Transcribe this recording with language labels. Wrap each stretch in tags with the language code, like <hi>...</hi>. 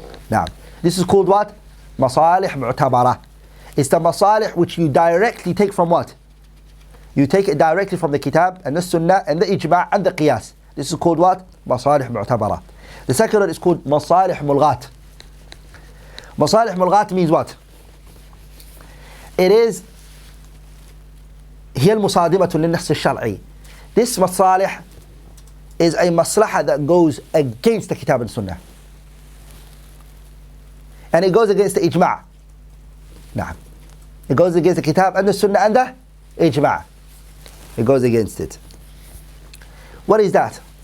<en>Now, this is called what? Masalih mu'tabara. It's the masalih which you directly take from what? You take it directly from the kitab and the sunnah and the ijma' and the qiyas. This is called what? Masalih mu'tabara. The second one is called masalih mulghat. Masalih mulghat means what? It is</en> <ar>هي المصادمة للنص الشرعي.</ar> <en>This masalih is a maslaha that goes against the kitab and sunnah. And it goes against the ijma'. Nah. It goes against the kitab and the sunnah and the ijma'. It goes against it. What is that?</en>